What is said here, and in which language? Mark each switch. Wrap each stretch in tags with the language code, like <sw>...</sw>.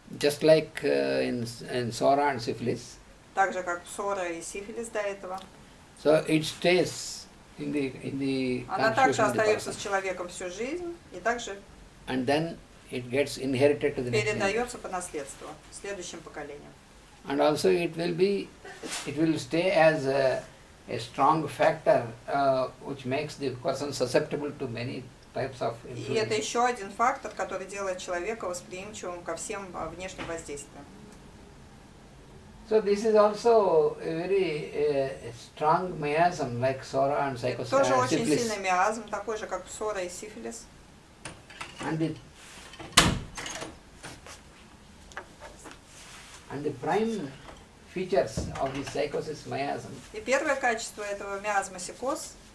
<en>just like in psora and syphilis,</en> <ru>так же как псора и сифилис до этого,</ru> <en>so it stays in the</en> <ru>она также</ru> <en>constitution of the</en> <ru>остается</ru> <en>person.</en> <ru>с человеком всю жизнь и также</ru> <en>And then it gets inherited to the next generation.</en> <ru>передается по наследству следующим поколениям.</ru> <en>And also it will stay as a strong factor which makes the person susceptible to many types of</en> <ru>И это</ru> <en>influence.</en> <ru>еще один фактор, который делает человека восприимчивым ко всем внешним воздействиям.</ru> <en>So this is also a very strong miasm like psora and</en> <ru>Это тоже очень</ru> <en>syphilis.</en> <ru>сильный миазм, такой же, как псора и сифилис.</ru> <en>And the prime features of the psychosis miasm</en> <ru>И первое качество этого миазма психоз</ru>